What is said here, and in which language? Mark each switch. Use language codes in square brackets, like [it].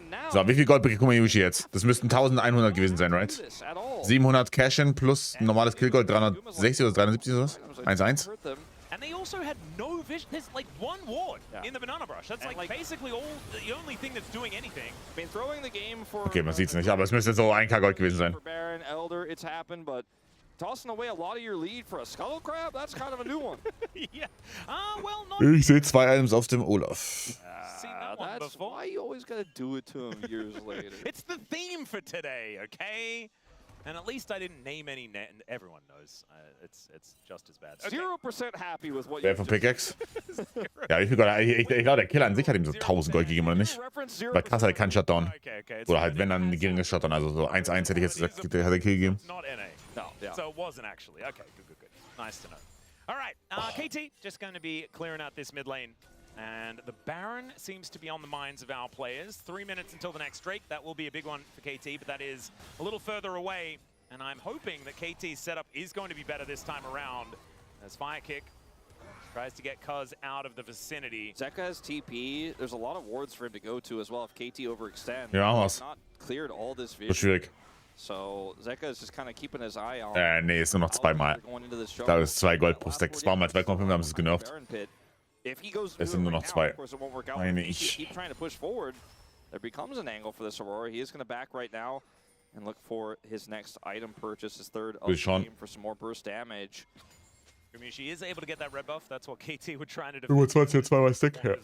[de] So, wie viel Gold bekommt Yushi jetzt? Das müssten 1100 gewesen sein, [en] right? [de] 700 Cash-In plus normales Killgold, 360 oder 370 oder was? 1-1. [en] And they also had no vision. There's like one ward in the banana brush. That's like basically the only thing that's doing anything. [de] Okay, man sieht's nicht, aber es müsste so 1k Gold gewesen sein. [en] Baron, Elder, it's happened, but tossing away a lot of your lead for a Scuttle Crab, that's kind of a new one. Yeah. Well, not. [de] Ich sehe 2 Items auf dem Olaf. [en] That's why you always gotta do it to him years later. It's the theme for today, okay? And at least I didn't name any. Everyone knows it's just as bad. Okay. 0% happy with what [de] Wer von Pickaxe? Ja, ich glaube, der Killer an sich hat ihm so 1000 Gold gegeben, oder nicht? Weil Kass hat keinen Shutdown. Oder halt, wenn dann ein geringes Shutdown. Also so 1-1 hätte ich jetzt gesagt, der hat der Kill gegeben. [en] Not NA. No, yeah. So it wasn't actually. Okay, good. Nice to know. All right, KT just going to be clearing out this mid lane. And the Baron seems to be on the minds of our players. 3 minutes until the next Drake. That will be a big one for KT, but that is a little further away. And I'm hoping that KT's setup is going to be better this time around. As Fire Kick tries to get Kuz out of the vicinity. Zeka has TP. There's a lot of wards for him to go to as well if KT overextends. [de] Ja, was? [en] Not cleared all this vision. [de] So schwierig. [en] So Zeka is just kind of keeping his eye on. [de] Nee, ist nur noch 2 Mal. Da ist 2 Gold pro Stack. Das war mal 2,5, haben sie es genervt. Es sind nur noch 2. Meine ich. [en] Keep trying to push forward. There becomes an angle for this Aurora. He is going to back right now and look for his next item purchase, his third of the game for some more burst damage. Gumayushi is able to get that red buff. That's what KT were trying to do. [de] 25 2 Stack. Ja.